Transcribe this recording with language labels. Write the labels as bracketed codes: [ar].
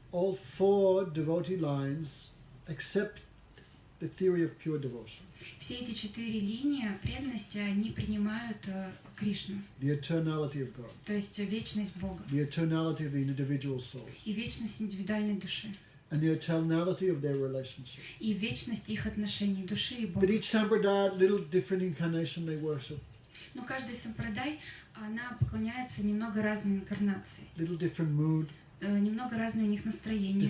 [en] All 4 devotee lines accept the theory of pure devotion. [ru] Все эти 4 линии преданности, они принимают Кришну. [en] The eternality of God. [ru] То есть вечность Бога. [en] The eternality of the individual souls. [ru] И вечность индивидуальной души. [en] And the eternality of their relationship. [ru] И вечность их отношений души и Бога. [en] But each Sampradaya, little different incarnation they worship. [ru] Но каждый сампрадай, она поклоняется немного разной инкарнации. [en] Little different mood. [ru] Немного разное у них настроение.